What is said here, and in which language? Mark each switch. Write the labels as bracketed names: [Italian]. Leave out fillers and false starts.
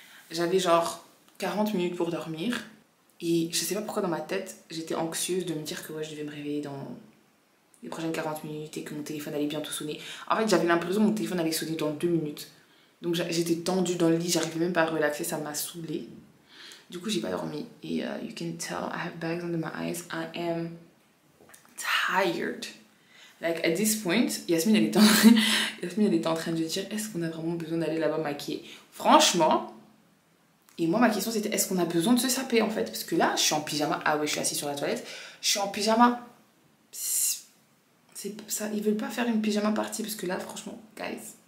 [French] J'avais genre 40 minutes pour dormir et je sais pas pourquoi dans ma tête j'étais anxieuse de me dire que ouais, je devais me réveiller dans les prochaines 40 minutes et que mon téléphone allait bientôt sonner. En fait j'avais l'impression que mon téléphone allait sonner dans 2 minutes. Donc j'étais tendue dans le lit, j'arrivais même pas à relaxer, ça m'a saoulée. Du coup, j'ai pas dormi. [English] Et you can tell I have bags under my eyes. I am tired. Like, at this point, [French] Yasmine, elle était en train de dire, est-ce qu'on a vraiment besoin d'aller là-bas maquiller? Franchement, et moi, ma question, c'était, est-ce qu'on a besoin de se saper, en fait? Parce que là, je suis en pyjama. Ah ouais, je suis assise sur la toilette. Je suis en pyjama. C'est ça, ils veulent pas faire une pyjama party, parce que là, franchement, guys.